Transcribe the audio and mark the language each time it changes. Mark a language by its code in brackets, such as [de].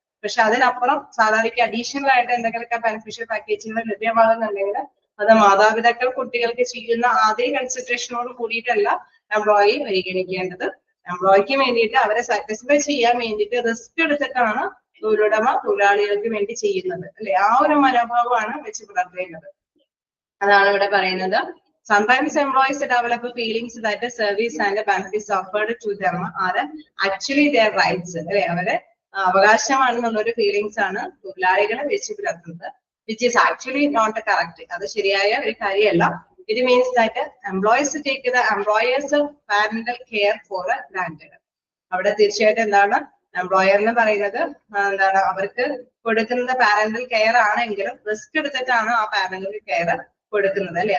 [ml] പക്ഷെ അതിനപ്പുറം സാലറിക്ക് അഡീഷണൽ ആയിട്ട് എന്തെങ്കിലുമൊക്കെ ബെനിഫിഷ്യൽ പാക്കേജുകൾ ലഭ്യമാകുന്നുണ്ടെങ്കിൽ അത് മാതാപിതാക്കൾ കുട്ടികൾക്ക് ചെയ്യുന്ന അതേ കൺസിഡറേഷനോട് കൂടിയിട്ടല്ല എംപ്ലോയി പരിഗണിക്കേണ്ടത്. എംപ്ലോയിക്ക് വേണ്ടിയിട്ട് അവരെ സാറ്റിസ്ഫൈ ചെയ്യാൻ വേണ്ടിയിട്ട് റിസ്ക് എടുത്തിട്ടാണ് തൊഴിലുടമ തൊഴിലാളികൾക്ക് വേണ്ടി ചെയ്യുന്നത് അല്ലെ. ആ ഒരു മനോഭാവമാണ് വെച്ച് പുലർത്തേണ്ടത്. അതാണ് ഇവിടെ പറയുന്നത്. [en] Sometimes employees develop feelings that the service and benefits offered to them are actually their rights. [ml] അല്ലെ, അവരെ അവകാശമാണെന്നുള്ളൊരു ഫീലിങ്സ് ആണ് തൊഴിലാളികളെ വെച്ച് പുലർത്തുന്നത്, [en] Which is actually not correct. [ml] അത് ശരിയായ ഒരു കാര്യമല്ല. [en] It means that employees take the employer's parental care for granted. [ml] അവിടെ തീർച്ചയായിട്ടും എന്താണ് എംപ്ലോയർ എന്ന് പറയുന്നത് എന്താണ് അവർക്ക് കൊടുക്കുന്നത് പാരന്റൽ കെയർ ആണെങ്കിലും റിസ്ക് എടുത്തിട്ടാണ് ആ പാരന്റൽ കെയർ കൊടുക്കുന്നത് അല്ലെ.